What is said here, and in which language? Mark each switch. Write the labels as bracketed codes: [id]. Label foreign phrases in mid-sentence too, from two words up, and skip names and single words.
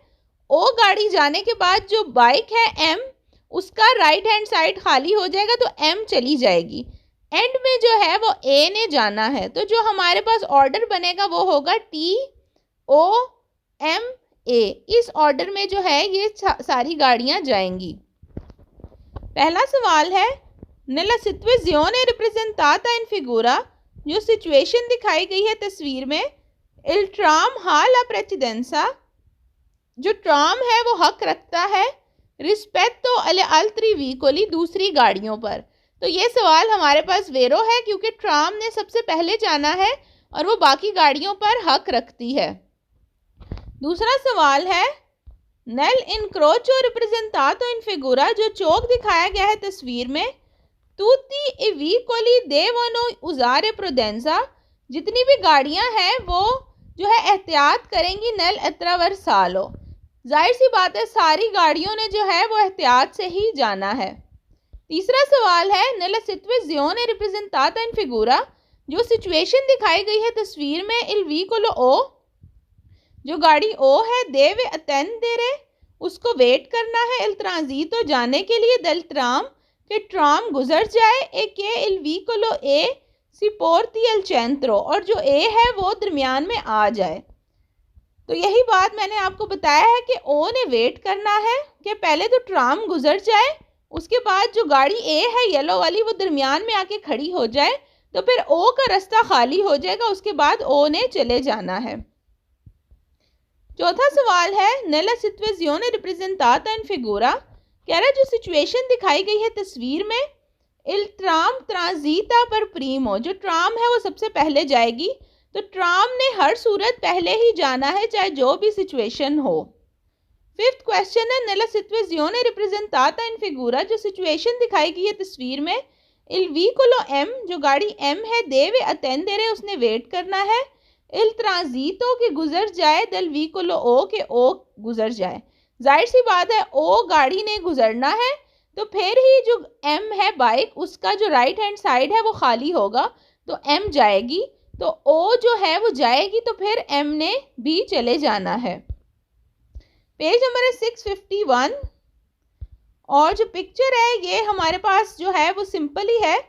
[hi] ओ गाड़ी जाने के बाद जो बाइक है एम, उसका [en] right hand side [hi] खाली हो जाएगा तो एम चली जाएगी। एंड में जो है वो ए ने जाना है, तो जो हमारे पास ऑर्डर बनेगा वो होगा टी ओ एम ए। इस ऑर्डर में जो है ये सारी गाड़ियां जाएंगी। पहला सवाल है [it] nella situazione rappresentata in figura, [hi] जो सिचुएशन दिखाई गई है तस्वीर में, [it] il tram ha la precedenza, [hi] जो ट्राम है वो हक रखता है [it] rispetto alle altri veicoli, [hi] दूसरी गाड़ियों पर। तो ये सवाल हमारे पास वेरो है क्योंकि ट्राम ने सबसे पहले जाना है और वो बाकी गाड़ियों पर हक रखती है। दूसरा सवाल है [it] nel incrocio rappresentato in figura, [hi] जो चौक दिखाया गया है तस्वीर में, [it] tutti i veicoli devono usare prudenza, [hi] जितनी भी गाड़ियां हैं वो जो है एहतियात करेंगी [it] nel attraversalo। [hi] जाहिर सी बात है सारी गाड़ियों ने जो है वो एहतियात से ही जाना है। तीसरा सवाल है [it] nella situazione rappresentata in figura, [hi] जो सिचुएशन दिखाई गई है तस्वीर में, [it] il vicolo O, [hi] जो गाड़ी ओ है, [it] deve attendere, [hi] उसको वेट करना है, [it] il transito, [hi] जाने के लिए, [it] del tram, [hi] कि ट्राम गुजर जाए, [it] e che il vicolo E si porti al centro, [hi] और जो ए है वो दरमियान में आ जाए। तो यही बात मैंने आपको बताया है कि ओ ने वेट करना है कि पहले तो ट्राम गुजर जाए, उसके बाद जो गाड़ी ए है येलो वाली वो दरमियान में आके खड़ी हो जाए, तो फिर ओ का रास्ता खाली हो जाएगा, उसके बाद ओ ने चले जाना है। चौथा सवाल है [it] nella situazione rappresentata in figura, [hi] कह रहा है जो सिचुएशन दिखाई गई है तस्वीर में, [it] il tram transita per primo, [hi] जो ट्राम है वो सबसे पहले जाएगी, तो ट्राम ने हर सूरत पहले ही जाना है चाहे जो भी सिचुएशन हो। [en] fifth question [it] है nella situazione rappresentata in figura, [hi] जो सिचुएशन दिखाई गई है तस्वीर में, [it] il vicolo M, [hi] जो गाड़ी M है, [it] deve attendere, [hi] उसने वेट करना है, [it] il transito, [hi] के गुजर जाए, [it] del vicolo O, [hi] के O गुजर जाए। जाहिर सी बात है ओ गाड़ी ने गुजरना है तो फिर ही जो M है बाइक, उसका जो [en] right hand side [hi] है वो खाली होगा, तो M जाएगी, तो O जो है वो जाएगी, तो फिर M ने भी चले जाना है। पेज नंबर है 651 और जो पिक्चर है ये हमारे पास जो है वो सिंपल ही है।